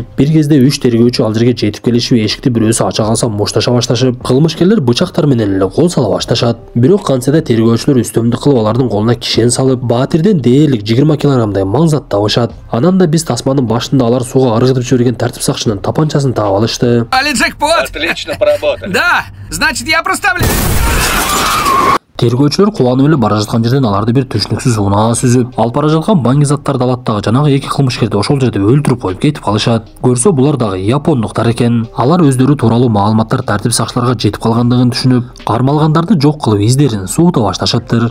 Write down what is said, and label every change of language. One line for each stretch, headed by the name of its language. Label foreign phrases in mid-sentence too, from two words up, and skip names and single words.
Kyrgyz: Бир кезде 3 тергөөчү ал жерге жетип келишип, эшикти бирөөсү ача калса мушташа башташып, кылмышкерлер бычактар менен эле кол сала башташат. Бирок кантсе да тергөөчүлөр үстөмдүк кылып алардын колуна кишен салып, Баатирден дээрлик 20 килограммдай маңзат табышат. Анан да биз тасманын башында алар сууга ыргытып жиберген тартип сакчынын тапанчасын таап алышты.
Russian: Али джекпот! Отлично поработали. Да, значит, я проставляю.
Kyrgyz: Тергөөчүлөр кубанып эле бара жаткан жерден аларды бир түшүнүксүз унаа сүзүп, алып бара жаткан баңгизаттарды алаттагы жанагы эки кылмышкерди ошол жерде өлтүрүп коюп кетип калышат. Көрсө булар дагы япондуктар экен. Алар өздөрү тууралуу маалыматтар тартип сакчыларга жетип калгандыгын түшүнүп, кармалгандарды жок кылып издерин суута башташаптыр.